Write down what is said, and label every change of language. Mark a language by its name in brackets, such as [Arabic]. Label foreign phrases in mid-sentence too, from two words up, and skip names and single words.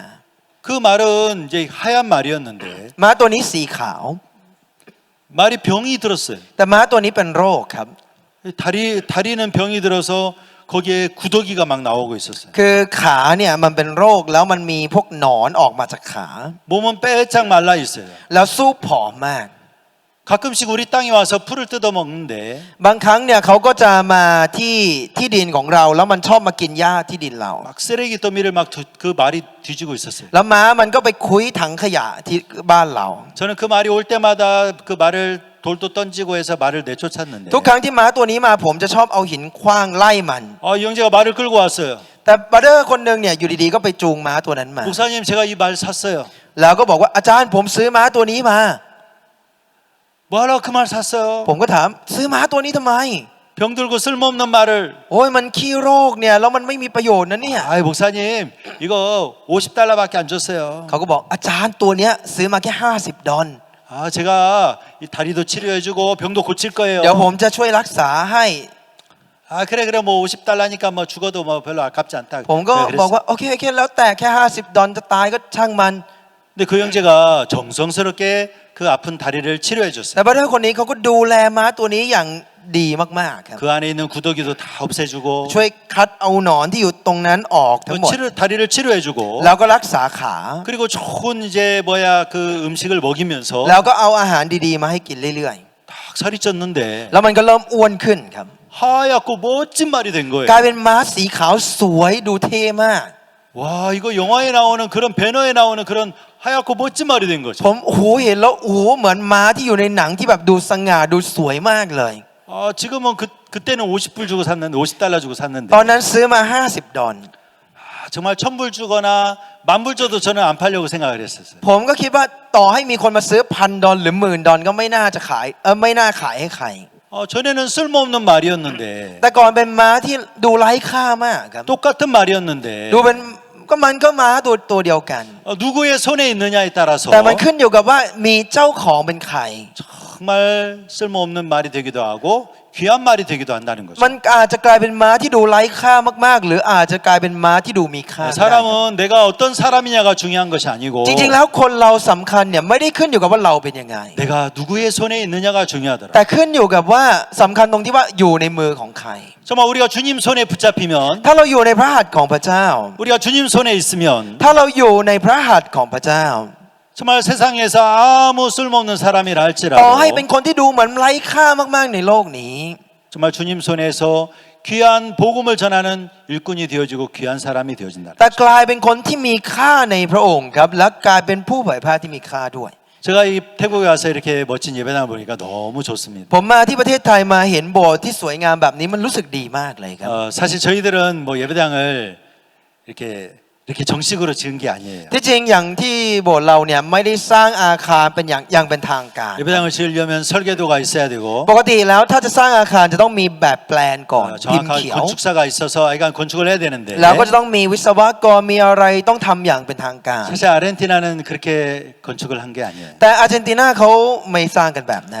[Korean] 그 말은 이제 하얀 말이었는데 [Thai] ม้าตัวนี้สีขาว [Korean] 말이 병이 들었어요. [Thai] แต่ม้าตัวนี้เป็นโรคครับ [Korean] 다리는 병이 들어서 거기에 구더기가 막 나오고 있었어요. [Thai] คือขาเนี่ยมันเป็นโรคแล้วมันมีพวกหนอนออกมาจากขา [Korean] 몸은 빼짝 말라 있어요. [Thai] แล้วสู้ผอมมาก [Korean] 가끔씩 우리 땅에 와서 풀을 뜯어 먹는데 [Thai] บางครั้งเนี่ยเขาก็จะมาที่ดินของเราแล้วมันชอบมากินหญ้าที่ดินเรา [Korean] 막 쓰레기 더미를 막 그 말이 뒤지고 있었어요. [Thai] แล้วม้ามันก็ไปคุ้ยถังขยะที่บ้านเรา [Korean] 저는 그 말이 올 때마다 그 말을 돌도 던지고 해서 말을 내쫓았는데 [Thai] ทุกครั้งที่ม้าตัวนี้มาผมจะชอบเอาหินขว้างไล่มัน [Korean] 이 형제가 말을 끌고 왔어요. [Thai] แต่บาร์เดอร์คนหนึ่งเนี่ยอยู่ดีๆก็ไปจูงม้าตัวนั้นมา [Korean] 목사님 제가 이 말 샀어요. [Thai] แล้วก็บอกว่าอาจารย์ผมซื้อม้าตัวนี้มา [Korean] 뭐하러 그 말 샀어요? [Thai] ผมก็ถามซื้อม้าตัวนี้ทำไม [Korean] 병들고 쓸모없는 말을. [Thai] โอ้ยมันขี้โรคเนี่ยแล้วมันไม่มีประโยชน์นะเนี่ย [Korean] 아이 목사님 이거 $50밖에 안 줬어요. [Thai] เขาก็บอกอาจารย์ตัวเนี้ยซื้อมาแค่50 ดอล [Korean] 아 제가 이 다리도 치료해주고 병도 고칠 거예요. [Thai] เดี๋ยวผมจะช่วยรักษาให้ [Korean] 아 그래 뭐 $50니까 뭐 죽어도 뭐 별로 아깝지 않다. [Thai] ผมก็ [Korean] 그랬어요. [Thai] บอกว่าโอเคแล้วแต่แค่50 ดอลจะตายก็ช่างมัน [Korean] 근데 그 형제가 정성스럽게 그 아픈 다리를 치료해 [Thai] แต่ [Korean] 줬어요. [Thai] บรรดาคนนี้เขาก็ดูแลม้าตัวนี้อย่างดีมากๆครับ [Korean] 그 안에 있는 구더기도 다 없애주고 [Thai] ช่วยคัดเอาหนอนที่อยู่ตรงนั้นออกทั้งหมด [Korean] 다리를 치료해주고 [Thai] แล้วก็รักษาขา [Korean] 그리고 좋은 이제 그 음식을 먹이면서 [Thai] แล้วก็เอาอาหารดีๆมาให้กินเรื่อย [Korean] 딱 살이 쪘는데 [Thai] ๆ แล้วมันก็เริ่มอ้วนขึ้นครับ [Korean] 하얗고 멋진 말이 된 [Thai] กลาย [Korean] 거예요. [Thai] เป็นม้าสีขาวสวยดูเท่มาก [Korean] 와 이거 영화에 나오는 그런 배너에 나오는 그런 하얗고 멋진 말이 된 거죠. [Thai] ผมโอ้โหเห็นแล้วโอ้โหเหมือนม้าที่อยู่ในหนังที่แบบดูสง่าดูสวยมากเลย [Korean] 아 지금은 그때는 $50 주고 샀는데 $50 주고 샀는데 [Thai] ตอนนั้นซื้อมา50 ดอล [Korean] 정말 $1,000 주거나 $10,000 줘도 저는 안 팔려고 생각을 했었어요. [Thai] ผมก็คิดว่าต่อให้มีคนมาซื้อ1,000 ดอลหรือ10,000 ดอลก็ไม่น่าจะขายไม่น่าขายให้ใคร [Korean] 전에는 쓸모없는 말이었는데 [Thai] แต่ก่อนเป็นม้าที่ดูไร้ค่ามากครับ [Korean] 똑같은 말이었는데 [Thai] ดูเป็นมันก็ม้าตัวเดียวกัน [Korean] 누구의 손에 있느냐에 따라서 [Thai] แต่มันขึ้นอยู่กับว่ามีเจ้าของเป็นใคร [Korean] 정말 쓸모없는 말이 되기도 하고 귀한 말이 되기도 한다는 거죠. [Thai] มันอาจจะกลายเป็นม้าที่ดูไร้ค่ามากๆ หรืออาจจะกลายเป็นม้าที่ดูมีค่า [Korean] 사람은 내가 어떤 사람이냐가 중요한 것이 아니고 [Thai] จริงๆแล้วคนเราสำคัญเนี่ยไม่ได้ขึ้นอยู่กับว่าเราเป็นยังไง [Korean] 내가 누구의 손에 있느냐가 중요하더라. [Thai] แต่ขึ้นอยู่กับว่าสำคัญตรงที่ว่าอยู่ในมือของใคร [Korean] 정말 우리가 주님 손에 붙잡히면 [Thai] ถ้าเราอยู่ในพระหัตถ์ของพระเจ้า [Korean] 우리가 주님 손에 있으면 [Thai] ถ้าเราอยู่ในพระหัตถ์ของพระเจ้า [Korean] 정말 세상에서 아무 쓸모없는 사람이라 [Thai] ต่อให้เป็น [Korean] 할지라도 [Thai] คนที่ดูเหมือนไร้ค่ามากๆในโลกนี้ [Korean] 정말 주님 손에서 귀한 복음을 전하는 일꾼이 되어지고 귀한 사람이 되어진다. [Thai] แต่กลายเป็นคนที่มีค่าในพระองค์ครับและกลายเป็นผู้เผยแพร่ที่มีค่าด้วย [Korean] 제가 이 태국에 와서 이렇게 멋진 예배당을 보니까 너무 좋습니다. [Thai] ผมมาที่ประเทศไทยมาเห็นโบสถ์ที่สวยงามแบบนี้มันรู้สึกดีมากเลยครับ [Korean] 사실 저희들은 뭐 예배당을 이렇게 정식으로 지은 게 아니에요. [Thai] ที่จริงอย่างที่โบสถ์เราเนี่ยไม่ได้สร้างอาคารเป็นอย่างเป็นทางการ [Korean] 예배당을 지으려면 설계도가 있어야 되고 [Thai] ปกติแล้วถ้าจะสร้างอาคารจะต้องมีแบบแปลนก่อนพิมพ์ [Korean] 정확한 [Thai] เขียว [Korean] 건축사가 있어서 그러니까 건축을 해야 되는데 [Thai] แล้วก็จะต้องมีวิศวกรมีอะไรต้องทำอย่างเป็นทางการ [Korean] 사실 아르헨티나는 그렇게 건축을 한 게 아니에요. [Thai] แต่อาร์เจนตินาเขาไม่สร้างกันแบบนั้น